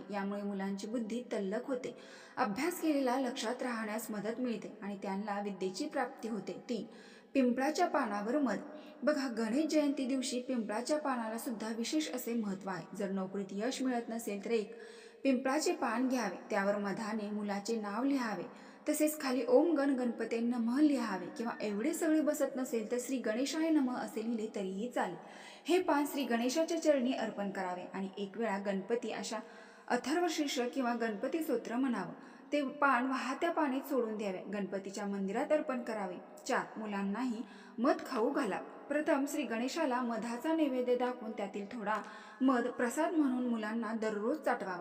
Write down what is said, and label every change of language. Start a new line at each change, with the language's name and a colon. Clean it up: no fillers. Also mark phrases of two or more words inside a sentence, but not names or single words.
Marathi: यामुळे मुलांची बुद्धी तल्लख होते, अभ्यास केलेला लक्षात राहण्यास मदत मिळते आणि त्यांना विद्येची प्राप्ती होते. 3. पिंपळाच्या पानावर मध. बघा, गणेश जयंती दिवशी पिंपळाच्या पानाला सुद्धा विशेष असे महत्त्व आहे. जर नोकरीत यश मिळत नसेल तर एक पिंपळाचे पान घ्यावे, त्यावर मधाने मुलाचे नाव लिहावे, तसेच खाली
Sanskrit: ओम गण गणपते नमः
Marathi: लिहावे किंवा एवढे सगळे बसत नसेल तर
Sanskrit: श्री गणेशाय नमः
Marathi: असे लिहिले तरीही चालेल. हे पान श्री गणेशाच्या चरणी अर्पण करावे आणि 1 वेळा गणपती अशा अथर्वशीर्ष किंवा गणपती स्तोत्र म्हणावं. ते पान वाहत्या पाण्यात सोडून द्यावे. गणपतीच्या मंदिरात अर्पण करावे. 4. मुलांनाही मध खाऊ घाला. प्रथम श्री गणेशाला मधाचा नैवेद्य दाखवून त्यातील थोडा मध प्रसाद म्हणून मुलांना दररोज चाटवावा.